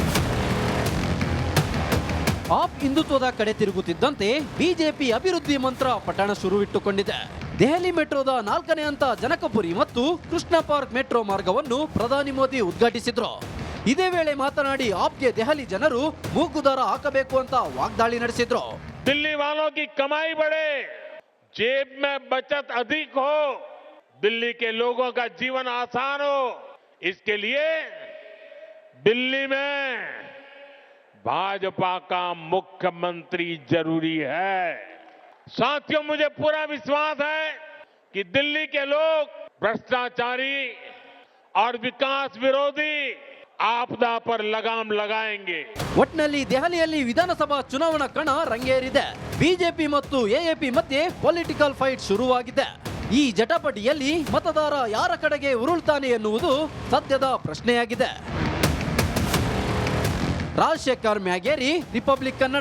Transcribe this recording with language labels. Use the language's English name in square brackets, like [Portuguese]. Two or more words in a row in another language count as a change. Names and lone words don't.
[Kannada] ಆಪ್ ಹಿಂದುತ್ವದ ಕಡೆ ತಿರುಗುತ್ತಿದ್ದಂತೆ ಬಿಜೆಪಿ ಅಭಿವೃದ್ಧಿ ಮಂತ್ರ ಪಠಣ ಶುರುವಿಟ್ಟುಕೊಂಡಿದೆ. ದೆಹಲಿ ಮೆಟ್ರೋದ 4ನೇ ಹಂತ ಜನಕಪುರಿ ಮತ್ತು ಕೃಷ್ಣ ಪಾರ್ಕ್ ಮೆಟ್ರೋ ಮಾರ್ಗವನ್ನು ಪ್ರಧಾನಿ ಮೋದಿ ಉದ್ಘಾಟಿಸಿದ್ರು. ಇದೇ ವೇಳೆ ಮಾತನಾಡಿ ಆಪ್ಗೆ ದೆಹಲಿ ಜನರು ಮೂಗುದಾರ ಹಾಕಬೇಕು ಅಂತ ವಾಗ್ದಾಳಿ ನಡೆಸಿದ್ರು. [Hindi] दिल्ली वालों की कमाई बढ़े, जेब में बचत अधिक हो, दिल्ली के लोगों का जीवन आसान हो, इसके लिए दिल्ली में भाजपा का मुख्यमंत्री जरूरी है। साथियों, मुझे पूरा विश्वास है कि दिल्ली के लोग भ्रष्टाचारी और विकास विरोधी आपदा पर लगाम लगाएंगे. [Kannada] ಒಟ್ನಲ್ಲಿ ದೆಹಲಿಯಲ್ಲಿ ವಿಧಾನಸಭಾ ಚುನಾವಣಾ ಕಣ ರಂಗೇರಿದೆ. ಬಿಜೆಪಿ ಮತ್ತು ಎಎಪಿ ಮಧ್ಯೆ [English] political fight [Kannada] ಶುರುವಾಗಿದೆ. ಈ ಜಟಾಪಟಿಯಲ್ಲಿ ಮತದಾರ ಯಾರ ಕಡೆಗೆ ಉರುಳ್ತಾನೆ ಎನ್ನುವುದು ಸದ್ಯದ ಪ್ರಶ್ನೆಯಾಗಿದೆ. ರಾಜಶೇಖರ್ ಮ್ಯಾಗೇರಿ, ರಿಪಬ್ಲಿಕ್ ಕನ್ನಡ.